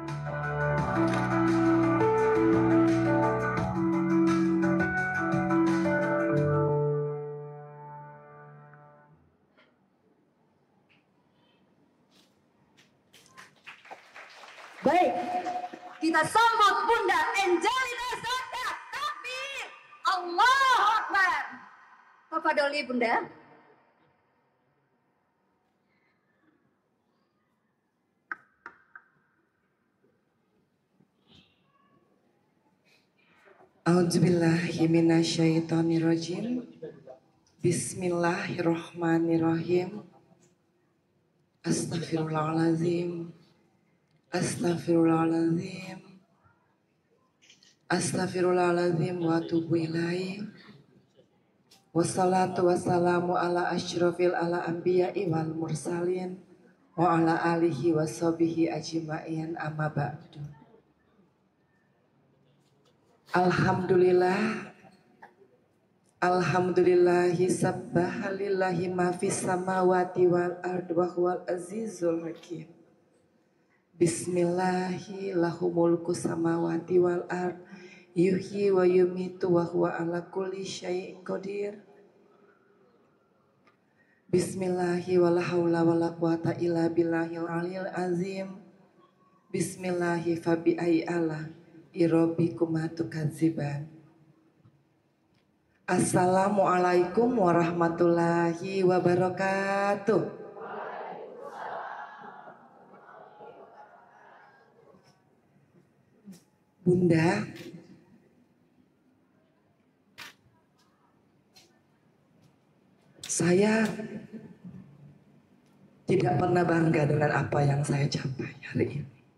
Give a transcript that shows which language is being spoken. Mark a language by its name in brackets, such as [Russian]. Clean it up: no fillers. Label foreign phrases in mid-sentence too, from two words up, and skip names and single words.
[Indonesian] Baik, kita sambut Bunda Angelina Sondakh. [Arabic] تكبير، الله أكبر. تفضلي Bunda. أعوذ بالله من الشيطان الرجيم. بسم الله الرحمن الرحيم. أستغفر الله العظيم. أستغفر الله العظيم. أستغفر الله العظيم وأتوب إليه. والصلاة والسلام على أشرف الأنبياء والمرسلين وعلى آله وصحبه أجمعين أما بعد. Alhamdulillah. الحمد لله سبح لله ما في السماوات والأرض وهو العزيز الحكيم. بسم الله له ملك السماوات والأرض يحيي ويميت وهو على كل شيء قدير. بسم الله ولا حول ولا قوة إلا بالله العلي العظيم. بسم الله فبأي آلاء ربكما تكذبان. السلام عليكم ورحمة الله وبركاته. [Indonesian] Bunda, saya tidak pernah bangga dengan apa yang saya capai hari ini.